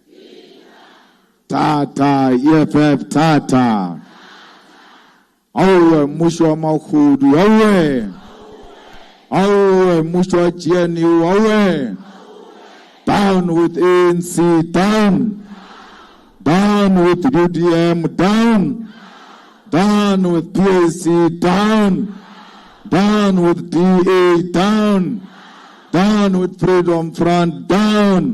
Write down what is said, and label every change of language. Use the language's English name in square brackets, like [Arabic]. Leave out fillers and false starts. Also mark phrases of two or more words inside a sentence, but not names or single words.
[Zulu] Tata EFF, tata. Awe mushwa makudu, awe. Awe mushwa GNU, awe. [English] Down with ANC, down. Down with UDM, down. Down with PAC, down. Down with DA, down. Down with Freedom Front, down.